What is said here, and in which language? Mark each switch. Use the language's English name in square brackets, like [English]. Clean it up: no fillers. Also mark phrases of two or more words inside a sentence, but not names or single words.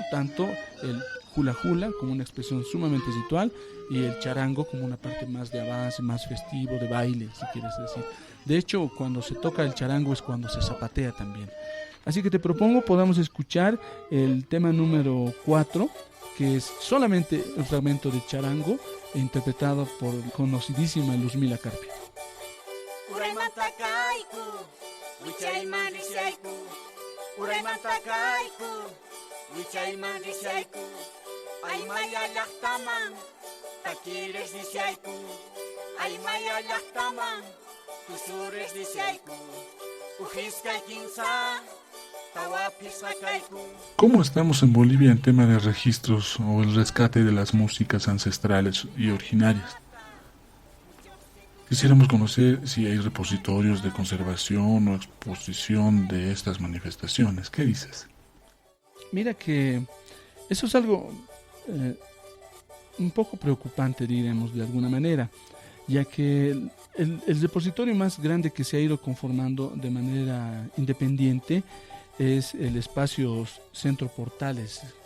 [Spanish] Tanto el hula hula como una expresión sumamente ritual y el charango como una parte más de avance, más festivo, de baile, si quieres decir. De hecho, cuando se toca el charango es cuando se zapatea también. Así que te propongo podamos escuchar el tema número 4, que es solamente un fragmento de charango interpretado por conocidísima Luzmila Carpio. [Quechua] Uray mantakaiku, wichayman risayku. Uray mantakaiku, wichayman risayku. Aymaya llaqtaman, takires risayku. Aymaya llaqtaman, tusures risayku. Ujiskay kinsa, tawapis sakayku. [Spanish] ¿Cómo estamos en Bolivia en tema de registros o el rescate de las músicas ancestrales y originarias? Quisiéramos conocer si hay repositorios de conservación o exposición de estas manifestaciones. ¿Qué dices? Mira que eso es algo un poco preocupante, diremos de alguna manera, ya que el repositorio más grande que se ha ido conformando de manera independiente es el espacio Centro Portales